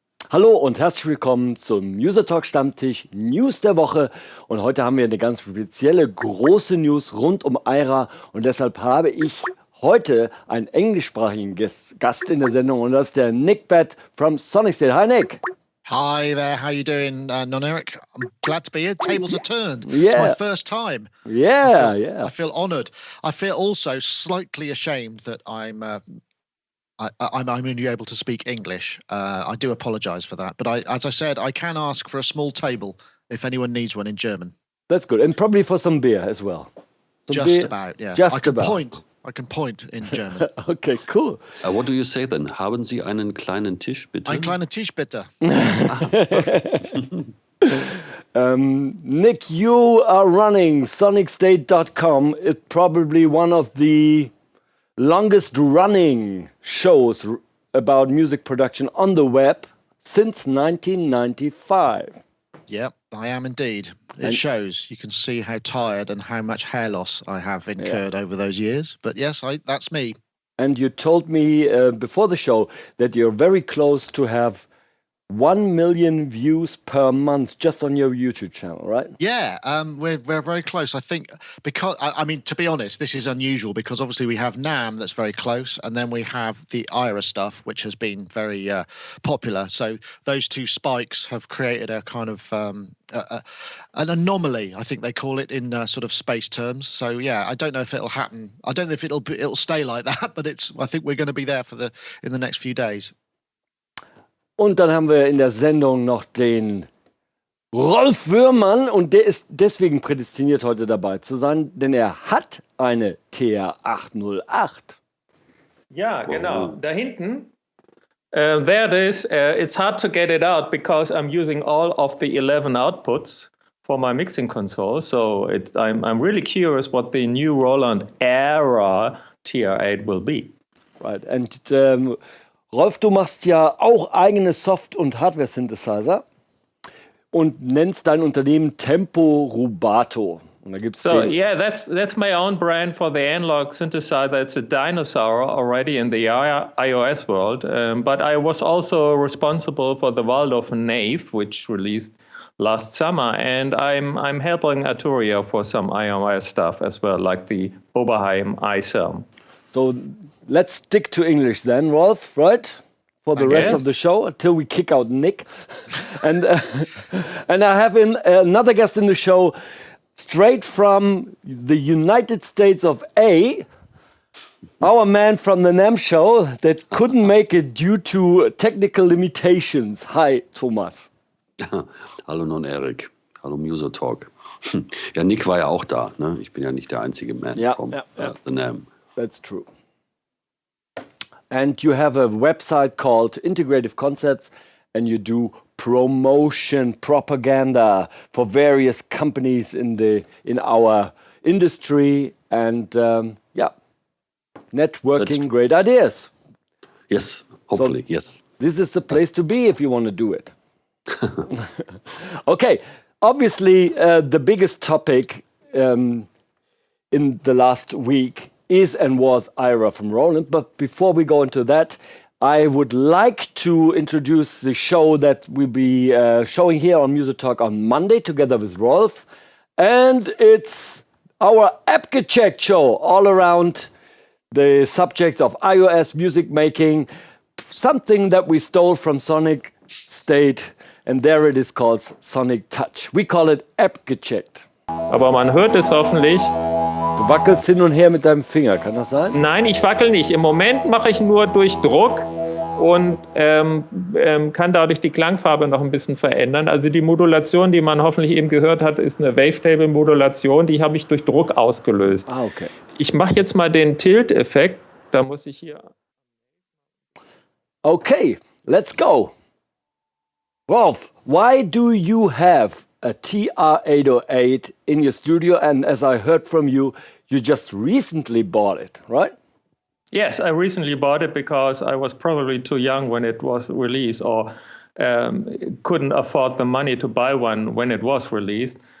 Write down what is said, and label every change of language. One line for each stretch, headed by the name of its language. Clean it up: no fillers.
German: Hallo und herzlich willkommen zum musotalk Stammtisch News der Woche. Und heute haben wir eine ganz spezielle große News rund um Aira. Und deshalb habe ich heute einen englischsprachigen Gast in der Sendung. Und das ist der Nick Bett
English: from
German: Sonic State.
English: Hi Nick. Hi there, how you doing, Non-Eric? I'm glad to be here. Tables are turned. Yeah. It's my first time. Yeah, I feel honoured. I feel also slightly ashamed that I'm only able to speak English. I do apologise for that. But as I said, I can ask for a small table if anyone needs one in German. That's good. And probably for some beer as well. About, yeah. Just I can about. point in German. Okay, cool. What do you say then?
German: Haben Sie einen kleinen Tisch, bitte? Einen kleinen Tisch, bitte.
English: Nick, you are running sonicstate.com. It's probably one of the longest running shows about music production on the web since 1995. Yep, I am indeed. It shows. You can see how tired and how much hair loss I have incurred over those years. But yes, that's me. And you told me before the show that you're very close to have 1 million views per month just on your YouTube channel, right? Yeah, we're very close. I think because I mean, to be honest, this is unusual because obviously we have NAMM that's very close, and then we have the Aira stuff, which has been very popular. So those two spikes have created a kind of an anomaly, I think they call it in sort of space terms. So yeah, I don't know if it'll happen. I don't know if it'll stay like that, but I think we're going to be there in the next few days.
German: Und dann haben wir in der Sendung noch den Rolf Würmann und der ist deswegen prädestiniert, heute dabei zu sein, denn er hat eine TR-808. Ja, genau. Da hinten,
English: there it is. It's hard to get it out because I'm using all of the 11 outputs for my mixing console. So I'm really curious what the new Roland Aira TR-8 will be. Right, and
German: Rolf, du machst ja auch eigene Soft- und Hardware-Synthesizer und nennst dein Unternehmen Tempo Rubato. Und da gibt's
English: yeah, that's my own brand for the analog synthesizer. It's a dinosaur already in the iOS world, but I was also responsible for the Waldorf Nave, which released last summer, and I'm helping Arturia for some iOS stuff as well, like the Oberheim iSerm. So let's stick to English then, Rolf, right? For the rest of the show, until we kick out Nick. And I have another guest in the show, straight from the United States of A, our man from the NAMM show that couldn't make it due to technical limitations. Hi, Thomas.
German: Hallo Non-Eric. Hallo musotalk. Ja, Nick war ja auch da. Ne? Ich bin ja nicht der einzige Man vom The NAMM.
English: That's true. And you have a website called Integrative Concepts, and you do promotion propaganda for various companies in our industry, and networking great ideas. Yes, hopefully, yes. This is the place to be if you want to do it. Okay, obviously the biggest topic in the last week is and was Aira from Roland. But before we go into that, I would like to introduce the show that we'll be showing here on musotalk on Monday together with Rolf. And it's our App-Gecheckt show all around the subjects of iOS music making, something that we stole from Sonic State, and there it is called Sonic Touch. We call it App-Gecheckt.
German: aber man hört es hoffentlich. Du wackelst hin und her mit deinem Finger, kann das sein? Nein, ich wackel nicht. Im Moment mache ich nur durch Druck und kann dadurch die Klangfarbe noch ein bisschen verändern. Also die Modulation, die man hoffentlich eben gehört hat, ist eine Wavetable-Modulation, die habe ich durch Druck ausgelöst. Ah, okay. Ich mache jetzt mal den Tilt-Effekt, da muss ich hier...
English: Okay, let's go. Rolf, why do you have a TR-808 in your studio? And as I heard from you, you just recently bought it, right? Yes, I recently bought it because I was probably too young when it was released, or couldn't afford the money to buy one when it was released.